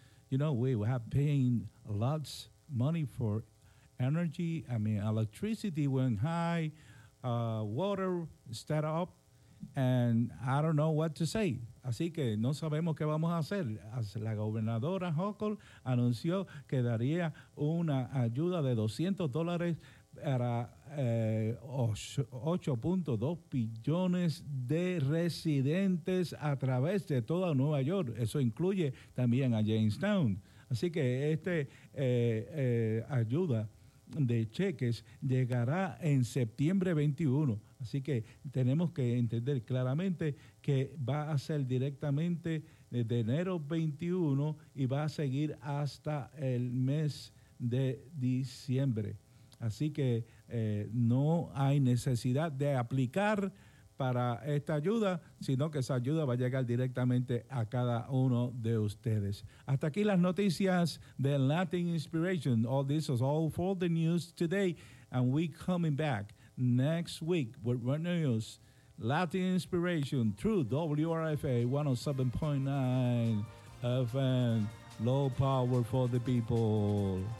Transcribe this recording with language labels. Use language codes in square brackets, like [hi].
[en] You know, we have paying lots of money for energy. I mean, electricity went high, water stayed up, and I don't know what to say. [es] Así que no sabemos qué vamos a hacer. La gobernadora Hochul anunció que daría una ayuda de $200 para 8.2 billones de residentes a través de toda Nueva York. Eso incluye también a Jamestown. Así que esta ayuda de cheques llegará en septiembre 21. Así que tenemos que entender claramente que va a ser directamente desde enero 21 y va a seguir hasta el mes de diciembre. Así que no hay necesidad de aplicar para esta ayuda, sino que esa ayuda va a llegar directamente a cada uno de ustedes. Hasta aquí las noticias de Latin Inspiration. [en] All this is all for the news today, and we coming back next week with more news. Latin Inspiration through WRFA 107.9 FM, low power for the people.